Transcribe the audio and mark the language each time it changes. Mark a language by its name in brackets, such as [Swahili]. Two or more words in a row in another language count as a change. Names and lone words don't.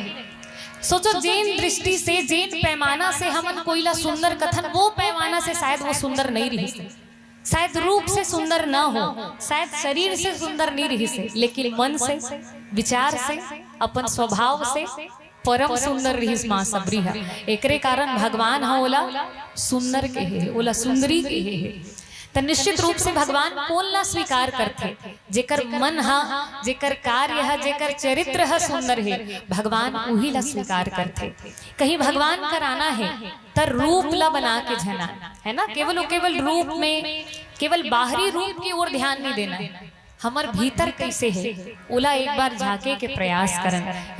[Chhattisgarhi] सोचो जेन दृष्टि से, जेन पैमाना से हमन कोईला सुंदर कथन, वो पैमाना से शायद वो सुंदर नहीं रही, शायद रूप से सुंदर ना हो, शायद शरीर से सुंदर नहीं रही से, लेकिन मन से, विचार से, अपन स्वभाव से परम सुंदर रही माँ शबरी है। एकरे कारण भगवान हा ओला सुंदर के है, ओला सुंदरी के है। तो निश्चित रूप से भगवान कौन ला स्वीकार करते? जेकर मन हा, जेकर कार्य है, जेकर चरित्र है सुंदर है, भगवान उही ला स्वीकार करते। कहीं भगवान कराना है तो रूप ला बना के जना है ना। केवल रूप में, केवल बाहरी रूप की ओर ध्यान नहीं देना, हमार भीतर कैसे है ओला एक बार झाके के प्रयास करन।